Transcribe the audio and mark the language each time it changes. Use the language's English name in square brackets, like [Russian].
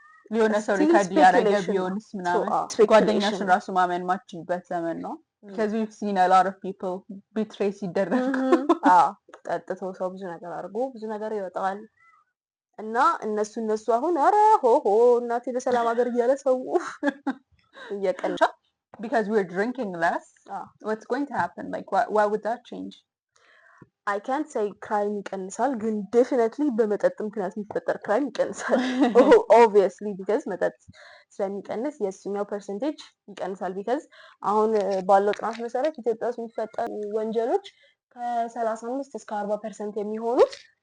[Amharic] የሆነ ሰው ሪካርድ ያደረገ ቢሆንስ ምናምን ጓደኛሽን ራሱ ማመን ማችልበት ዘመን ነው። [English] because we've seen a lot of people betray [Amharic] ሲደረጉ ጠጥቶ ሰው ብዙ ነገር አድርጎ ብዙ ነገር ይወጣል እና እነሱ አሁን ኧረ ሆሆ እናቴ በሰላም ሀገር እያለ ሰው እየቀነሰ [English] because we're drinking less what's going to happen? like why would that change? I can't say crime [Amharic] ይቀንሳል፣ ግን [English] definitely [Amharic] በመጠጥ ምክንያት የሚፈጠር crime ይቀንሳል [English] obviously because [Amharic] መጠጥ ስለሚቀንስ የእሱኛው percentage ይቀንሳል። because አሁን ባለው ጥናት መሰረት ኢትዮጵያ ውስጥ የሚፈጠሩ ወንጀሎች ከ35 እስከ 40% የሚሆኑት